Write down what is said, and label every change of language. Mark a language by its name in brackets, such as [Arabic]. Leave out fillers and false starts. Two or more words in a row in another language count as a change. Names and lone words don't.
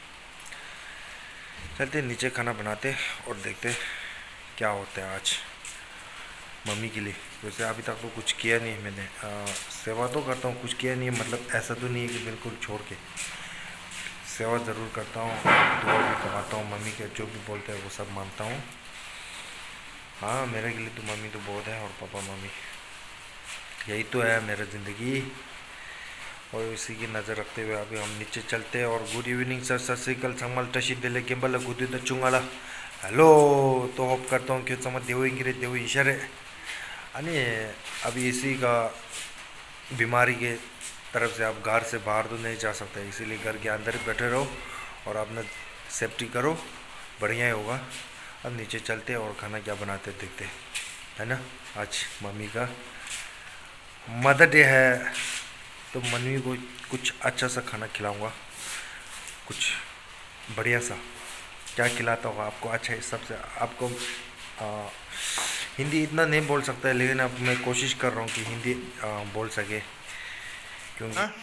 [Hindi] चलते नीचे खाना बनाते और देखते क्या होता है आज मम्मी के लिए वैसे अभी तक तो कुछ किया नहीं है मैंने सेवा तो करता हूँ कुछ किया नहीं है मतलब ऐसा तो नहीं है कि बिल्कुल छोड़ के सेवा ज़रूर करता हूँ दुआ भी कमाता हूँ मम्मी के जो भी बोलते हैं वो सब मानता हूँ हाँ मेरे के लिए तो मम्मी तो बहुत है और पापा मम्मी यही तो है मेरा ज़िंदगी और इसी की नज़र रखते हुए अभी हम नीचे चलते हैं और [English] good evening sir [Punjabi] ਸਤ ਸ੍ਰੀ ਅਕਾਲ संगमल टशी दिले केम्बल गुदी तो चुंगाला [Hindi] हेलो तो होप करता हूँ कि समझ देव इंग्रे देव इशारे अने अभी इसी का बीमारी के तरफ से आप घर से बाहर तो नहीं जा सकते इसीलिए घर के अंदर ही बैठे रहो और अपना सेफ्टी करो बढ़िया ही होगा अब नीचे चलते और खाना क्या बनाते देखते है ना आज मम्मी का [English] mother day [Hindi] है तो मम्मी को कुछ अच्छा सा खाना खिलाऊंगा कुछ बढ़िया सा क्या खिलाता होगा आपको अच्छा इस सबसे आपको हिंदी इतना नहीं बोल सकता है लेकिन अब मैं कोशिश कर रहा हूँ कि हिंदी बोल सके क्योंकि